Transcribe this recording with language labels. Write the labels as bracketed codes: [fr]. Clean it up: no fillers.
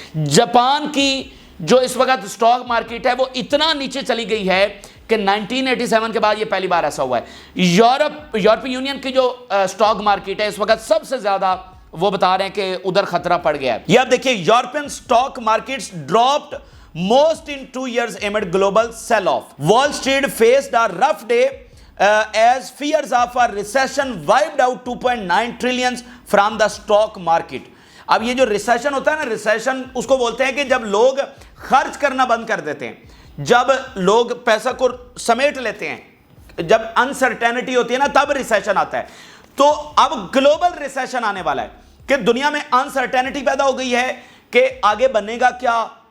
[ur] Japan کی جو اس وقت سٹاک مارکیٹ ہے وہ اتنا نیچے چلی گئی ہے کہ 1987 کے بعد یہ پہلی بار ایسا ہوا ہے۔ یورپی یونین کی جو سٹاک مارکیٹ ہے اس وقت سب سے زیادہ وہ بتا رہے ہیں کہ ادھر خطرہ پڑ گیا ہے۔ یہ آپ دیکھیں، [en] European stock markets dropped most in 2 years amid global sell-off. Wall Street faced a rough day as fears of a recession wiped out 2.9 trillion from the stock market. [ur] اب یہ جو ریسیشن ہوتا ہے نا، ریسیشن اس کو بولتے ہیں کہ جب لوگ خرچ کرنا بند کر دیتے ہیں، جب لوگ پیسہ کو سمیٹ لیتے ہیں، جب انسرٹینٹی ہوتی ہے نا تب ریسیشن آتا ہے۔ تو اب گلوبل ریسیشن آنے والا ہے کہ دنیا میں انسرٹینٹی پیدا ہو گئی ہے کہ آگے بنے گا کیا۔